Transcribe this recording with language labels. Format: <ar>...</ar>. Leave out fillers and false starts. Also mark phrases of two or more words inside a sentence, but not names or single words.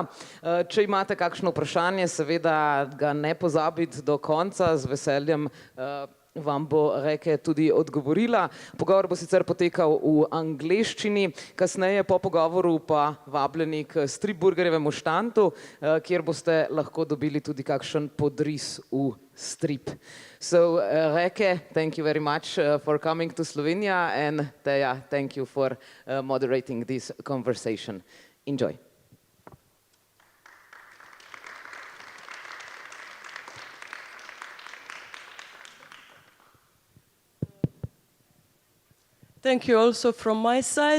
<sl>Če imate kakšno vprašanje, seveda ga ne pozabite do konca, z veseljem vam bo Rikke tudi odgovorila. Pogovor bo sicer potekal v angleščini, kasneje po pogovoru pa vabljeni k Stripburgerjevemu štandu, kjer boste lahko dobili tudi kakšen podris v strip.</sl> <en>So, Rikke, thank you very much for coming to Slovenia, and Tea, thank you for moderating this conversation. Enjoy. Thank you also from my side.</en>